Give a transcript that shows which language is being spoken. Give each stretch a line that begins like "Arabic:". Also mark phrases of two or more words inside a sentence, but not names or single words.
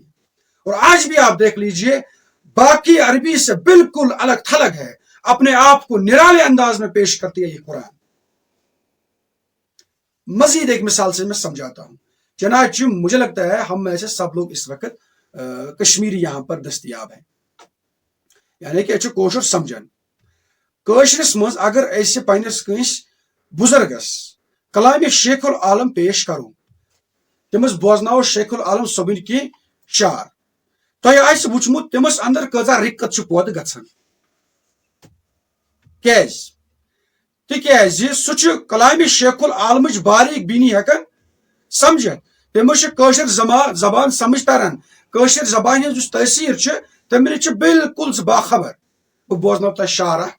Urdu: اور آج بھی آپ دیکھ لیجئے باقی عربی سے بالکل الگ تھلگ ہے، اپنے آپ کو نرالے انداز میں پیش کرتی ہے یہ قرآن۔ مزید ایک مثال سے میں سمجھاتا ہوں، چنانچہ مجھے لگتا ہے ہم میں سے سب لوگ اس وقت کشمیری یہاں پر دستیاب ہیں، یعنی کہ اچھا
Kashmiri: کوشر سمجھن کوشرس مز اگر ایسے پنس کنس بزرگس کلام شیخ العالم پیش کرو، تمس بوزناو شیخ العالم صبن کی شعر، تۄہہِ آسہِ وٕچھمُت تٔمِس اندر کۭژاہ رِکت چھِ پٲدٕ گژھان کیازِ تِکیازِ سُہ چھُ کلامِ شیخ العالمٕچ باریک بیٖنی ہٮ۪کان سمجھتھ تٔمِس چھِ کٲشِر زبان سمجھ تران کٲشِر زبانہِ ہٕنٛز یُس تٲثیٖر چھِ تٔمِس چھِ بالکل سُہ باخبر بہٕ بوزناو تۄہہِ شعر اکھ